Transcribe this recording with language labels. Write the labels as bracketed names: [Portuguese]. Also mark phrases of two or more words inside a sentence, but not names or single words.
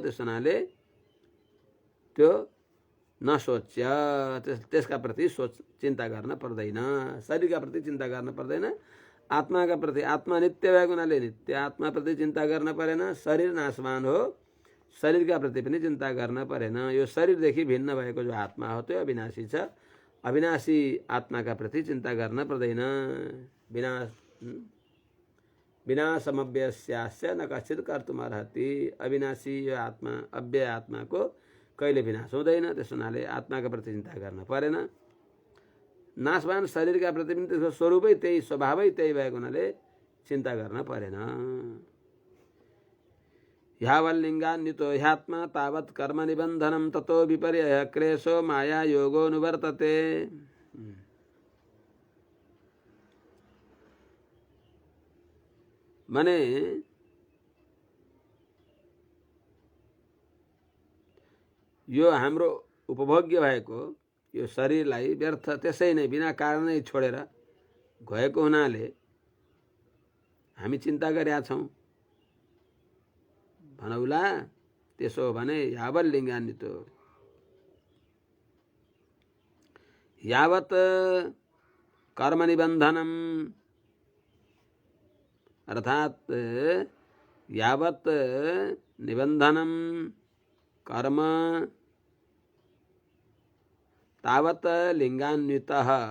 [Nepali] त्यसनाले त्यो नसोच्य त्यसका प्रति चिन्ता गर्न पर्दैन शरीरका प्रति चिन्ता गर्न पर्दैन आत्माका प्रति आत्मा नित्य भएको हुनाले नित्य आत्मा प्रति चिन्ता गर्न परेन शरीर नाशवान हो शरीरका प्रति पनि चिन्ता गर्न परेन यो शरीरदेखि भिन्न भएको जो आत्मा हो त्यो अविनाशी छ अविनाशी आत्माका प्रति चिन्ता गर्न पर्दैन [Sanskrit] विनाशमव्यस्यास्य न कश्चित् कर्तुमर्हति [Nepali] अविनाशी यो आत्मा अव्यय आत्माको कहिले विनाश हुँदैन त्यस हुनाले आत्माका प्रति चिन्ता गर्न परेन नाशवान शरीरका प्रति पनि त्यसको स्वरूपै त्यही स्वभावै त्यही भएको हुनाले चिन्ता गर्न परेन [Sanskrit] यावल्लिङ्गान्वितो ह्यात्मा तावत् कर्म निबन्धनं ततो विपर्यय क्लेशो माया योगो निवर्तते माने [Nepali] यो हाम्रो उपभोग्य भएको यो शरीरलाई व्यर्थ त्यसै नै बिना कारणै छोडेर गएको हुनाले हामी चिन्ता गरेका छौँ। भनौला त्यसो हो भने [Sanskrit] यावत लिङ्गान्वितो यावत कर्म निबन्धनम अर्थात यावत निबन्धनम कर्म तावत लिंगान्वितः